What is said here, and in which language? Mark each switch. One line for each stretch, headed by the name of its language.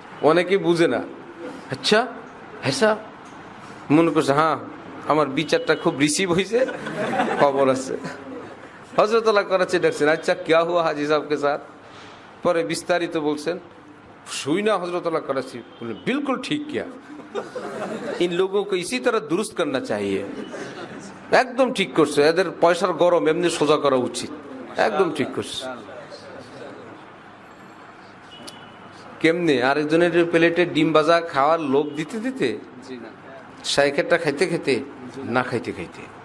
Bangla: অনেকে বুঝে না, আচ্ছা ऐसा মনে করছে হ্যাঁ আমার বিচারটা খুব রিসিভ হয়েছে, খবর আছে। হজরতুল্লাহ করাচি দেখছেন, আচ্ছা
Hindi: क्या हुआ हाजी साहब के साथ,
Bangla: পরে বিস্তারিত বলছেন। শুই না
Hindi: হজরতুল্লাহ कराची बोले बिल्कुल ठीक किया, इन लोगों को इसी तरह दुरुस्त करना चाहिए।
Bangla: একদম ঠিক করছে, এদের পয়সার গরম এমনি সোজা করা উচিত, একদম ঠিক করছে। কেমনে আরেকজনের প্লেটে ডিম ভাজা খাওয়ার লোভ দিতে দিতে, শাইখেরটা খাইতে খেতে, না খাইতে খাইতে।